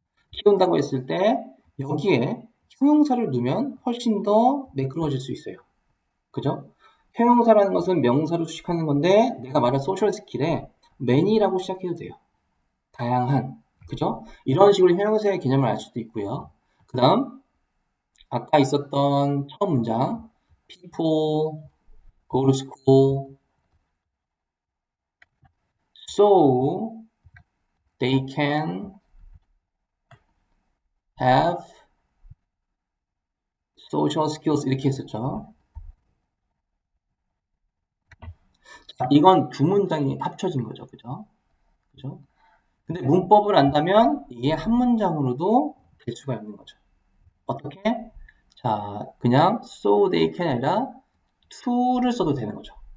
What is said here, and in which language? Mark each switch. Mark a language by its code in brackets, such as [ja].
[ko] 키운다고 했을 때 여기에 형용사를 넣으면 훨씬 더 매끄러워질 수 있어요. 그죠? 형용사라는 것은 명사로 수식하는 건데 내가 말한 소셜 스킬에 many라고 시작해도 돼요. 다양한. 그죠? 이런 식으로 형용사의 개념을 알 수도 있고요. 그 다음 아까 있었던 첫 문장 [en] people go to school so they can have social skills [ko] 이렇게 했었죠. 자, 이건 두 문장이 합쳐진 거죠. 그죠? 그죠? 근데 문법을 안다면 이게 한 문장으로도 될 수가 있는 거죠. 어떻게? 자, 그냥 [en] so they can [ko] 아니라 to를 써도 되는 거죠.